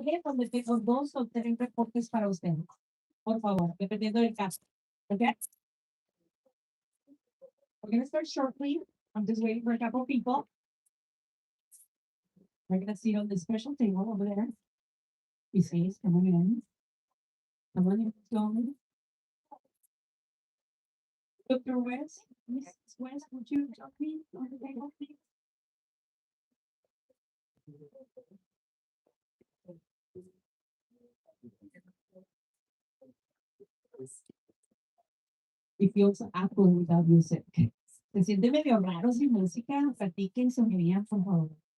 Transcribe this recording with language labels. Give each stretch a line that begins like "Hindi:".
Spanish: sale donde tengo 2 o 3 reportes para ustedes. Por favor, dependiendo del caso. Okay?
English: We're going to start shortly. I'm just waiting for a couple of people. We're going to sit on the special table over there. He says, come on in. Come on in, John. Dr. West, Mrs. West, would you join me on the table, please? It feels awkward without music.
Spanish: Se siente medio raro sin música. Platiquen sobre ella, por favor.